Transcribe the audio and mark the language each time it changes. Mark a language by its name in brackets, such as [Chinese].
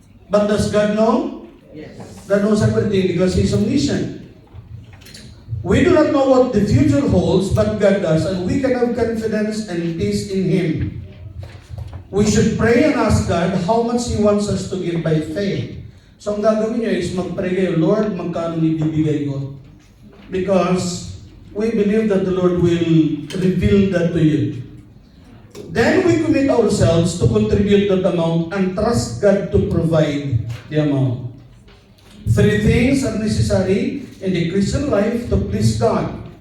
[English] But does God know? Yes. God knows everything because He's omniscient. We do not know what the future holds, but God does, and we can have confidence and peace in Him. We should pray and ask God how much He wants us to give by faith. [Filipino] So ang gagawin nyo is mag-pray kayo, Lord, magkano ibibigay ko? [English] Because we believe that the Lord will reveal that to you. Then we commit ourselves to contribute that amount and trust God to provide the amount. 3 things are necessary in the Christian life to please God.